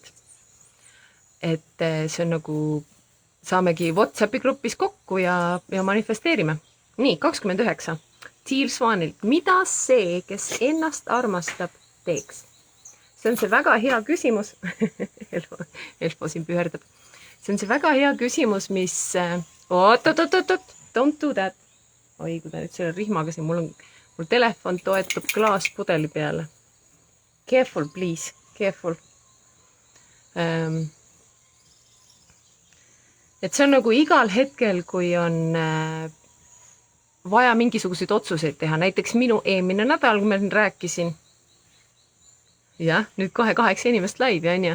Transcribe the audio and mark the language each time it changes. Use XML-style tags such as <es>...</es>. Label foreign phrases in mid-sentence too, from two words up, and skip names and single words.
<et>Et see on nagu, saamegi WhatsAppi grupis kokku ja manifesteerime. Nii, 29. Teal Swanilt, mida see, kes ennast armastab, teeks? See on see väga hea küsimus. Elfo siin püherdab. See on see väga hea küsimus, mis</et> <en>don't do that.</en> <et>Oi, kui ta nüüd selle rihmaga siin, mul telefon toetub klaaspudeli peale.</et> <en>Careful, please, careful.</en> <et>Et see on nagu igal hetkel, kui on vaja mingisuguseid otsuseid teha. Näiteks minu eelmine nädal, kui ma rääkisin. Jah, nüüd kohe 8 inimest laivi, on ju.</et>